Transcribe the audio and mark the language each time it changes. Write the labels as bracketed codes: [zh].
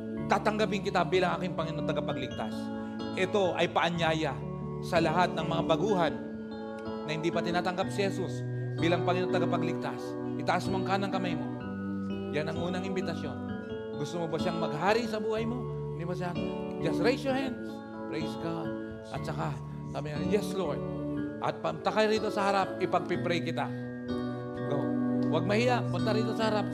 [tl] Tatanggapin kita bilang aking Panginoon tagapagligtas. Ito ay paanyaya sa lahat ng mga baguhan na hindi pa tinatanggap si Jesus bilang Panginoon tagapagligtas. Itaas mo ang kanang kamay mo. Yan ang unang imbitasyon. Gusto mo ba siyang maghari sa buhay mo? Hindi mo siya, [en] just raise your hands. Praise God. [tl] At saka, sabi niya, yes Lord. At punta kayo rito sa harap, ipagpipray kita. Go. Huwag mahiya, punta rito sa harap.